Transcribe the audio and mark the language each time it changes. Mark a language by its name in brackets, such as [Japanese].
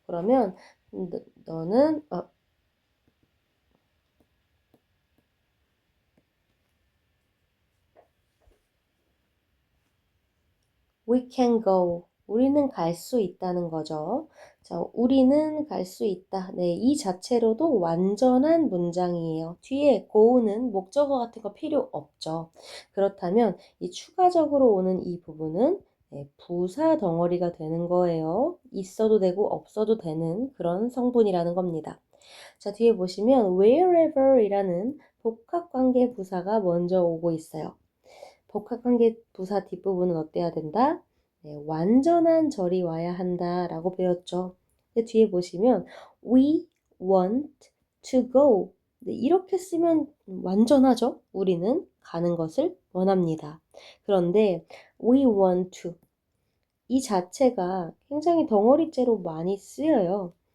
[Korean] 그러면 너는 [English] We can go. [Korean] 우리는 갈 수 있다는 거죠. 자, 우리는 갈 수 있다. 네, 이 자체로도 완전한 문장이에요. 뒤에 go는 목적어 같은 거 필요 없죠. 그렇다면 이 추가적으로 오는 이 부분은 네, 부사 덩어리가 되는 거예요. 있어도 되고 없어도 되는 그런 성분이라는 겁니다. 자, 뒤에 보시면 wherever이라는 복합관계 부사가 먼저 오고 있어요. 복합관계 부사 뒷부분은 어때야 된다? 네, 완전한 절이 와야 한다라고 배웠죠. 근데 뒤에 보시면 [English] we want to go. [Korean] 네, 이렇게 쓰면 완전하죠? 우리는 가는 것을 원합니다. 그런데 [English] we want to [Korean] 이 자체가 굉장히 덩어리째로 많이 쓰여요.